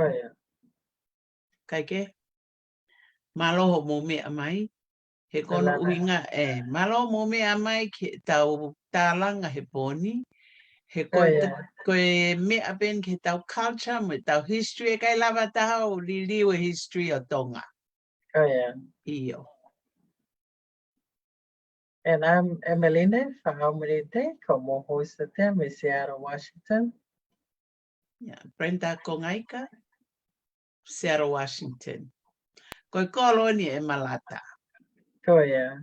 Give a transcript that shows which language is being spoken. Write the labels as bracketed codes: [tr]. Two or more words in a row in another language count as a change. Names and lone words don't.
[en] Oh yeah. [to] Kai ke malo mo me mai he kono uhinga malo mo me amai ke tau talanga he poni he koe me apen ke tau culture me tau history kai lava tau liliwe history o Tonga. [en] Oh yeah. [to] Iyo. [en] And I'm Emeline Faaumu-Niutei, como host of them in Seattle, Washington. Yeah, Brenda Kongaika, Seattle, Washington. [to] Koe koloni e malata. Koia.